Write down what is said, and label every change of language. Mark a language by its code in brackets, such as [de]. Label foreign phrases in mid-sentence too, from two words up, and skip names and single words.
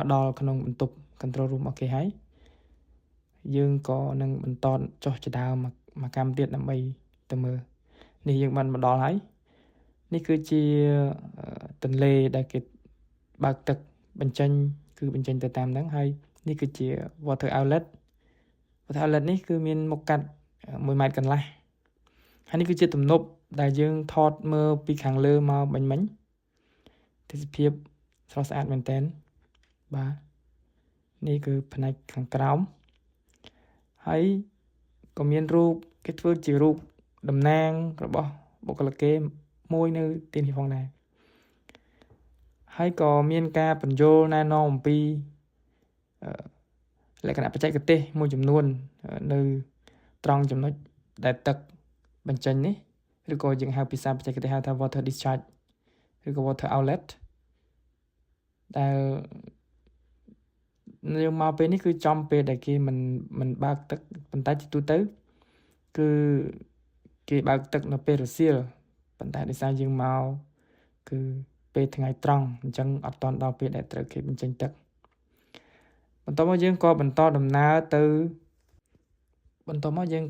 [km] ដល់ក្នុងបន្ទប់ [en] control room [km] អូខេហើយយើងក៏នឹងបន្តចុះចដើមមកកម្មទៀតដើម្បីទៅមើលនេះយើងបាន មកដល់ហើយនេះគឺជាទន្លេដែលគេបើកទឹកបញ្ចេញគឺបញ្ចេញទៅតាមហ្នឹងហើយនេះគឺជា water outlet នេះគឺមានមុខកាត់1ម៉ែត្រកន្លះហើយនេះគឺជាទំនប់ដែលយើងថតមើលពីខាងលើមកមិញទេសភាពស្រស់ស្អាតមែនតើបាទនេះគឺផ្នែកខាងក្រោមហើយក៏មានរូបគេធ្វើជារូបតំណាងរបស់បុគ្គលិកគេមួយនៅទីនេះផងដែរ ហើយក៏មានការបញ្យល់ណែនាំអំពីលក្ខណៈបច្ចេកទេសមួយចំនួននៅត្រង់ចំណុចដែលទឹកបញ្ចេញនេះឬក៏យើងហៅភាសាបច្ចេកទេសហៅថា [en] water discharge [km] ឬក៏ [en] water outlet [km] ដែល យើងមកពេលនេះគឺចំពេលដែលគេមិនបើកទឹកប៉ុន្តែជាទូទៅគឺគេបើកទឹកនៅពេលរសៀលប៉ុន្តែដោយសារយើងមកគឺពេលថ្ងៃត្រង់អញ្ចឹងអត់ទាន់ដល់ពេលដែលត្រូវគេបញ្ចេញទឹកបន្ទាប់មកយើងក៏បន្តដំណើរទៅបន្ទប់